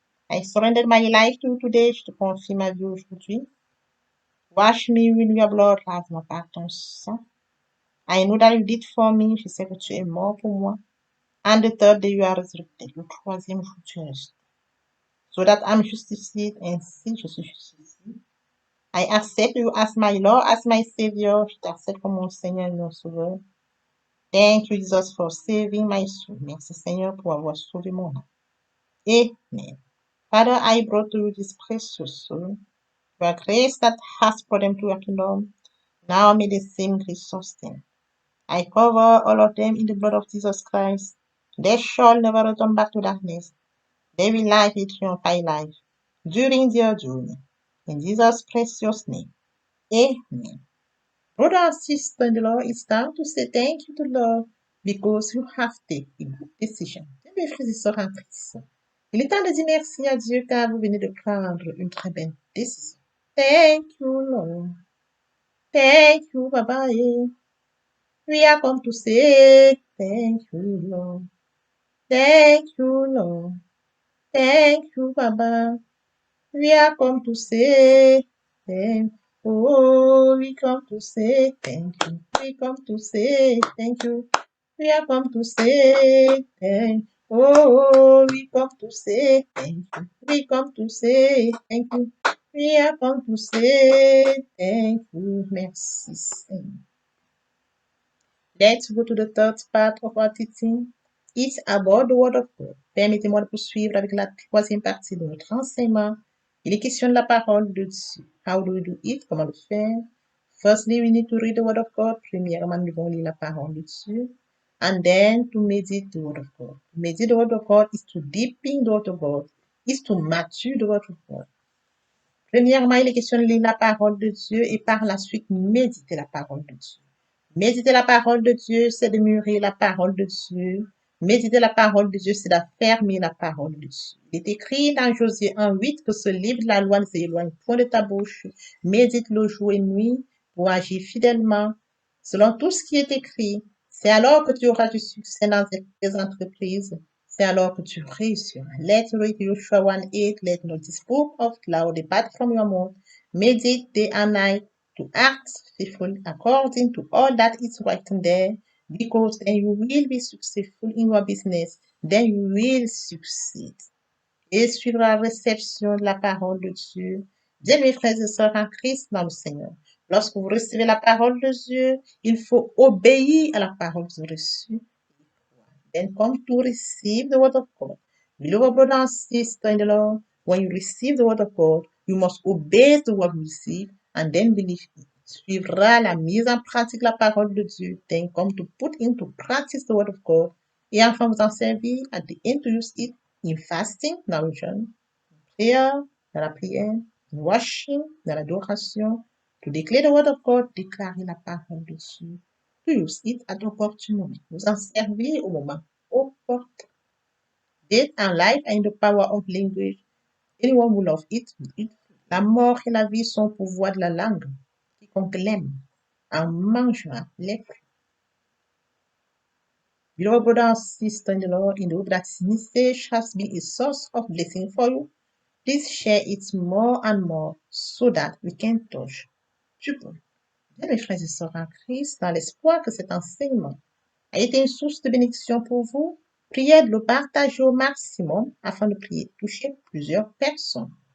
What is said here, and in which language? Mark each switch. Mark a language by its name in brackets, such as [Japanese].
[English] I surrender my life to you today, [French] je te confie ma vie aujourd'hui. [English] Wash me with your blood, [French] lave-moi par ton sang. [English] I know that you did for me, [French] je sais que tu es mort pour moi. [English] And the third day you are resurrected, [French] le troisième jour tu es ressuscité. [English] So that I'm justified, [French] ainsi je suis justifié. [English] I accept you as my Lord, as my Savior. [French] Je t'accepte comme mon Seigneur et mon Sauveur. [English] Thank you, Jesus, for saving my soul. [French] Merci, Seigneur, pour avoir sauvé mon âme. [English] Amen. Father, I brought to you this precious soul. Your grace that has brought them to your kingdom. Now may the same grace sustain. I cover all of them in the blood of Jesus Christ. They shall never return back to darkness. They will live it triumphant life during their journey. In Jesus' precious name. Amen. Brother and sister in the Lord, it's time to say thank you to the Lord because you have taken a good decision. [French] Mes frères et sœurs en Christ, il est temps de dire merci à Dieu car vous venez de prendre une très belle décision. [English] Thank you, Lord. Thank you, Baba. We are come to say thank you, Lord. Thank you, Lord. Thank you, Baba. We are come to say thank you. Oh, we come to say thank you. We come to say thank you. We are come to say thank you. Oh, we come to say thank you. We come to say thank you. We are come to say thank you. [French] Merci, Seigneur. [English] Let's go to the third part of our teaching. It's about the Word of God. [French] Permettez-moi de poursuivre avec la troisième partie de notre enseignement. Il est question de la parole de Dieu. [English] How do we do it? [French] Comment le faire? [English] Firstly, we need to read the Word of God. [French] Premièrement, nous devons lire la parole de Dieu. [English] And then to meditate the Word of God. Meditate the Word of God is to deepen the Word of God, is to mature the Word of God. [French] Premièrement, il est question de lire la parole de Dieu et par la suite méditer la parole de Dieu. Méditer la parole de Dieu, c'est de mûrir la parole de Dieu. Méditer la parole de Dieu, c'est d'affermir la parole de Dieu. Il est écrit dans Josué 1:8 que ce livre de la loi ne s'éloigne point de ta bouche. Médite-le jour et nuit pour agir fidèlement selon tout ce qui est écrit. C'est alors que tu auras du succès dans tes entreprises. C'est alors que tu réussiras. [English] Let's read Joshua 1:8. Let not this book of law depart from your mouth. Meditate day and night to act faithfully according to all that is written there, because then you will be successful in your business, then you will succeed. [French] Et suivre la réception de la parole de Dieu. Bien, mes frères et sœurs en Christ dans le Seigneur, lorsque vous recevez la parole de Dieu, il faut obéir à la parole que vous avez reçue. [English] Then come to receive the word of God. Beloved brother and sister in the Lord, when you receive the word of God, you must obey the word you receive and then believe it. [French] Suivra la mise en pratique de la parole de Dieu. [English] Then come to put into practice the word of God. [French] Et enfin vous en servir, [English] at the end to use it in fasting, [French] dans le jeûne, [English] prayer, [French] dans la prière, [English] in washing, [French] dans l'adoration, [English] to declare the word of God, [French] déclarer la parole de Dieu. [English] To use it at opportune moment. [French] Vous en servir au moment opportun. [English] Death and life are in the power of language. Anyone who loves it will eat. [French] La mort et la vie sont au pouvoir de la langue. Quiconque l'aime en mangera les fruits. [English] Beloved brothers and sisters in the Lord, in the hope that this message has been a source of blessing for you, please share it more and more so that we can touch people. [French] Bien, mes frères et sœurs en Christ, dans l'espoir que cet enseignement a été une source de bénédiction pour vous, priez de le partager au maximum afin de toucher plusieurs personnes.